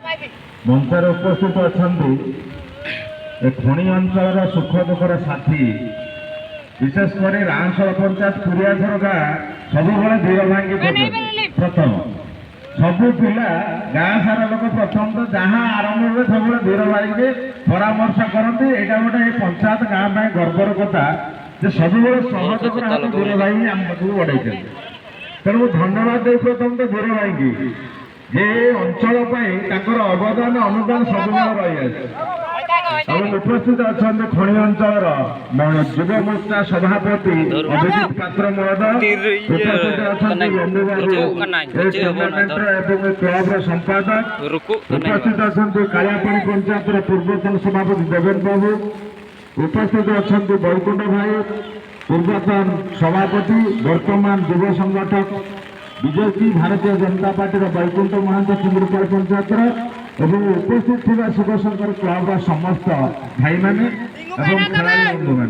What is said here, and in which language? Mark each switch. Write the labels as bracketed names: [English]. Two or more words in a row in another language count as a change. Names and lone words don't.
[Odia] ମଞ୍ଚରେ ଉପସ୍ଥିତ ଅଛନ୍ତି ଏ ଖଣି ଅଞ୍ଚଳର ସୁଖ ଦୁଃଖର ସାଥୀ, ବିଶେଷ କରି ରାଣଶଳ ପଞ୍ଚାୟତ ପୁରିଆଝର ଗାଁ ସବୁବେଳେ ଧୀର ଭାଙ୍ଗି ପ୍ରଥମ ସବୁ ପିଲା ଗାଁ ସାରା ଲୋକ ପ୍ରଥମ ତ ଯାହା ଆରମ୍ଭ ହୁଏ ସବୁବେଳେ ଧୀର ଭାଙ୍ଗି ପରାମର୍ଶ କରନ୍ତି। ଏଇଟା ଗୋଟେ ଏ ପଞ୍ଚାୟତ ଗାଁ ପାଇଁ ଗର୍ବର କଥା ଯେ ସବୁବେଳେ ସହଯୋଗର ହାତ ଧୀର ଭାଇ ଆମ ପାଖକୁ ବଢେଇଛନ୍ତି। ତେଣୁ ମୁଁ ଧନ୍ୟବାଦ ଦେଇ ପ୍ରଥମ ତ ଧୀର ଭାଇକି ଯେ ଅଞ୍ଚଳ ପାଇଁ ତାଙ୍କର ଅବଦାନ ଅନୁଦାନ ସବୁବେଳେ ରହିଆছে। ଏବଂ ଉପସ୍ଥିତ ଅନେକ ଖଣି ଅଞ୍ଚଳର ଯୁବ ମୋର୍ଚ୍ଚା ସଭାପତି ଅଭିଜିତ୍ ପାତ୍ର ମହୋଦୟ, ଉପସ୍ଥିତ ଅନେକ ବନ୍ଧୁବାବୁ ଏହି ଟୁର୍ଣ୍ଣାମେଣ୍ଟର ଏବଂ କ୍ଲବର ସମ୍ପାଦକ, ଉପସ୍ଥିତ ଅନେକ କାଳିଆପାଡ଼ି ପଞ୍ଚାୟତର ପୂର୍ବତନ ସଭାପତି ଦେବେନ ବାବୁ, ଉପସ୍ଥିତ ଅନେକ ବୈକୁଣ୍ଠ ଭାଇ ପୂର୍ବତନ ସଭାପତି ବର୍ତ୍ତମାନ ଯୁବ ସଂଗଠକ ବିଜେପି ଭାରତୀୟ ଜନତା ପାର୍ଟିର ବୈକୁଣ୍ଠ ମହାନ୍ତ ଚିମୁରପାଡ଼ ପଞ୍ଚାୟତର ଏବଂ ଉପସ୍ଥିତ ଥାକା ଶିବଶଙ୍କର କ୍ଲବର ସମସ୍ତ ଭାଇ ମାନେ ଏବଂ ଖେଳାଡ଼ି ବନ୍ଧୁ ମାନେ।